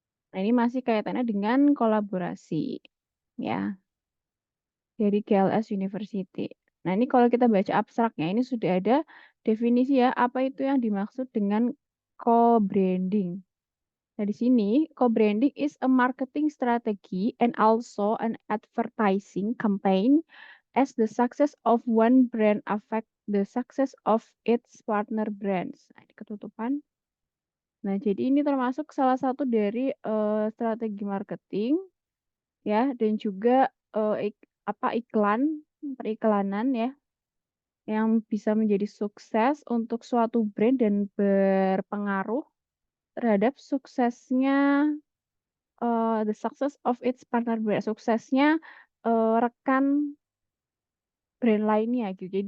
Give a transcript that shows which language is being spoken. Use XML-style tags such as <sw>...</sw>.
<id>Nah, ini masih kaitannya dengan kolaborasi ya dari GLS University. Nah, ini kalau kita baca abstraknya ini sudah ada definisi ya, apa itu yang dimaksud dengan co-branding. Nah, di sini</id> <en>co-branding is a marketing strategy and also an advertising campaign as the success of one brand affect the success of its partner brands.</en> <id>Nah, ini ketutupan. Nah, jadi ini termasuk salah satu dari strategi marketing ya dan juga iklan, periklanan ya yang bisa menjadi sukses untuk suatu brand dan berpengaruh terhadap suksesnya</id> <en>the success of its partner brand,</en> <id>suksesnya, rekan brand lainnya gitu.</id>